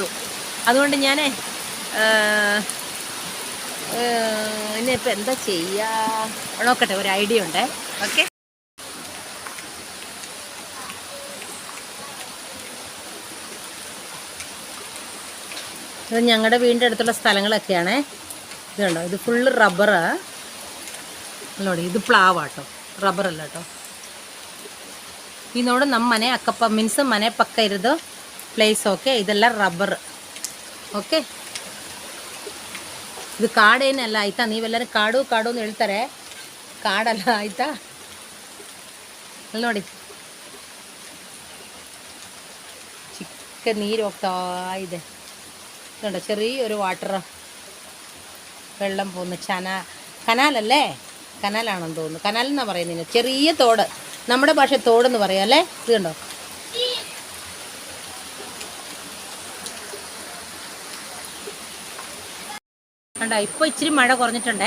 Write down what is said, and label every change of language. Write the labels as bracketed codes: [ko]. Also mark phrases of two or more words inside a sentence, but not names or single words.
[ml] അതുകൊണ്ട് ഞാൻ ഇനിയിപ്പോൾ എന്താ ചെയ്യുക നോക്കട്ടെ, ഒരു ഐഡിയ ഉണ്ട്. ഓക്കെ, ഇത് ഞങ്ങളുടെ വീടിൻ്റെ അടുത്തുള്ള സ്ഥലങ്ങളൊക്കെയാണേ. ഇത് കണ്ടോ, ഇത് ഫുള്ള് റബ്ബറാ. [kn] ನೋಡಿ, ಇದು ಪ್ಲಾವಾಟೋ, ರಬ್ಬರಲ್ಲ കേട്ടോ. ಈ ನೋಡು, ನಮ್ಮ ಮನೆ ಅಕ್ಕಪ್ಪ ಮೀನ್ಸ್ ಮನೆ ಪಕ್ಕ ಇರೋದು ಪ್ಲೇಸ್. ಓಕೆ, ಇದೆಲ್ಲ ರಬ್ಬರ್. ಓಕೆ, ಇದು ಕಾಡೇನಲ್ಲ ಆಯಿತಾ. ನೀವೆಲ್ಲರೂ ಕಾಡು ಅಂತ ಹೇಳ್ತಾರೆ, ಕಾಡಲ್ಲ ಆಯಿತಾ. ಅಲ್ಲಿ ನೋಡಿ, ಚಿಕ್ಕ ನೀರು ಹೋಗ್ತಾ ಇದೆ. ನೋಡ, [ml] ചെറിയൊരു വാട്ടർ വെള്ളം പോകുന്നു. കനാലല്ലേ, കനാലാണെന്ന് തോന്നുന്നു. കനാലെന്നാണ് പറയുന്നത്. ചെറിയ തോട്, നമ്മുടെ ഭാഷ തോടെന്ന് പറയാം അല്ലേ. ഇത് കണ്ടോ, കണ്ടോ, ഇപ്പോൾ ഇച്ചിരി മഴ കുറഞ്ഞിട്ടുണ്ടേ.